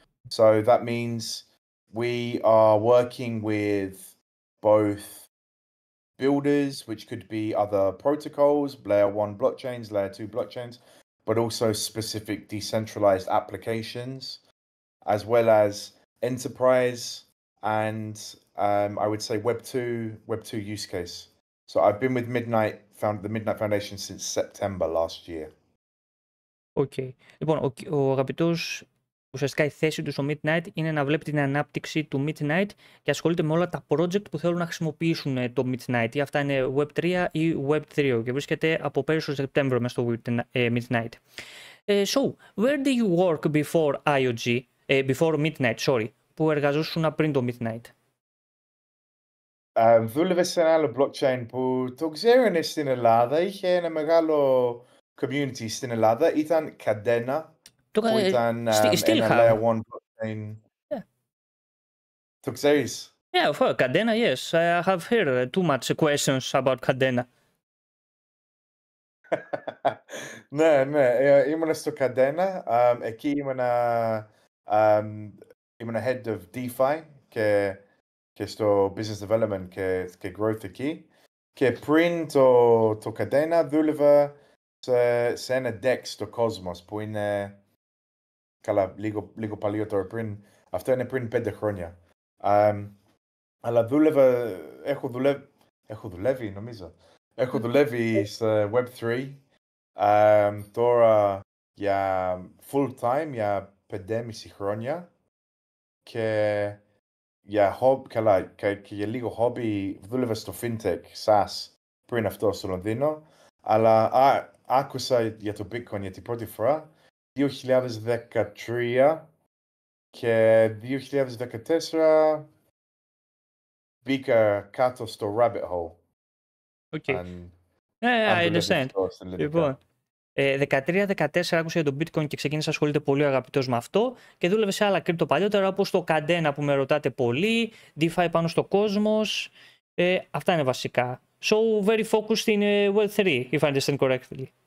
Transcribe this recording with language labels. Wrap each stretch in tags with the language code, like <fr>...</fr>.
<en>So that means we are working with both builders, which could be other protocols, layer 1 blockchains, layer 2 blockchains, but also specific decentralized applications, as well as enterprise and I would say Web 2 use case. So I've been with the Midnight Foundation since September last year. Okay.</en> <el>Λοιπόν, ο αγαπητός, ουσιαστικά η θέση του στο Midnight είναι να βλέπει την ανάπτυξη του Midnight και ασχολείται με όλα τα project που θέλουν να χρησιμοποιήσουν το Midnight. Ή αυτά είναι Web3 ή Web3 και βρίσκεται από πέρυσι το Σεπτέμβριο μες στο Midnight.</el> <en>So, where did you work before IOG, before Midnight, sorry,</en> <el>που εργαζόσουν πριν το Midnight? Δούλευε σε ένα άλλο blockchain που το ξέρουν στην Ελλάδα. Είχε ένα μεγάλο community στην Ελλάδα. Ήταν Cadena, που ήταν</el> <en>Still</en> <el>ένα</el> <en>have. layer 1 blockchain. Yeah.</en> <el>Το ξέρεις?</el> <en>Yeah, of course, Cadena, yes. I have heard too much questions about Cadena.</en> <el>Ναι, ήμουνα στο Cadena. Εκεί ήμουνα head of DeFi και στο business development και growth εκεί. Και πριν το Cadena δούλευα σε ένα DEX στο Cosmos που είναι λίγο παλιότερο πριν. Αυτό είναι πριν 5 χρόνια. Αλλά έχω δουλεύει νομίζω. Έχω δουλεύει σε Web3 τώρα για full time για 5,5 χρόνια και για λίγο hobby δούλευα στο FinTech, SaaS, πριν αυτό στο Λονδίνο, αλλά άκουσα για το Bitcoin για την πρώτη φορά 2013 και 2014 μπήκα κάτω στο rabbit hole.</el> <en>Okay. I understand.</en> <el>Λοιπόν, 13-14 άκουσα για το Bitcoin και ξεκίνησα να ασχολείται πολύ αγαπητός με αυτό και δούλευε σε άλλα κρύπτο παλιότερα όπως το Cadena που με ρωτάτε πολύ, DeFi πάνω στο Cosmos, αυτά είναι βασικά.</el> <en>So very focused in Web3, if I understand correctly.</en>